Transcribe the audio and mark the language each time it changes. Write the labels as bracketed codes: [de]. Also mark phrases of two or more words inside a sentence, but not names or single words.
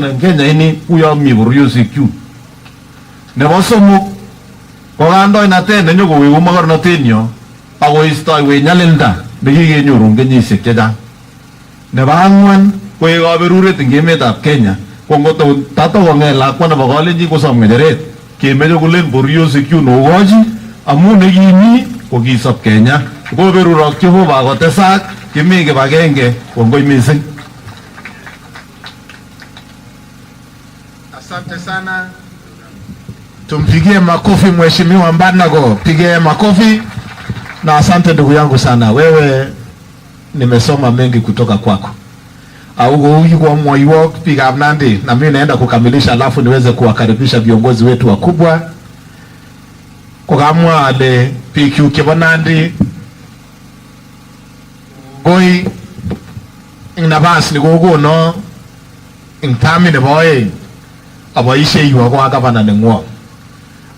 [kln] eng Kenya ini kuyo mi bororiosiek chu nebo somok ko kandoinatet nenyokoweku mokornotenyo akoistoiwech nyalilda nekikenyoru eng kenyisiek chechang nebo ang'wan koek kaberuret eng emetab Kenya ko ngotatokong'et lakwa nebo Kalenjin kosom ng'echeret kemeche kolen bororiosiek chu nokochi amu nekimi kokisop Kenya koberurok Jehova kotesak kimi kibagenge kongoi mising. [sw] Asante sana, tumpigie makofi mheshimiwa Mbanago, pigie makofi. Na asante ndugu yangu sana, wewe nimesoma mengi kutoka kwako. [kln] Au kwa mwayiwok biikab Nandi, [sw] na mimi naenda kukamilisha alafu niweze kuwakaribisha viongozi wetu wakubwa. [kln] Kokamwa ale PQ kibo Nandi goi ing nabas ni kokono ing tami nebo oeng aboisie yu ako gavana nengwo.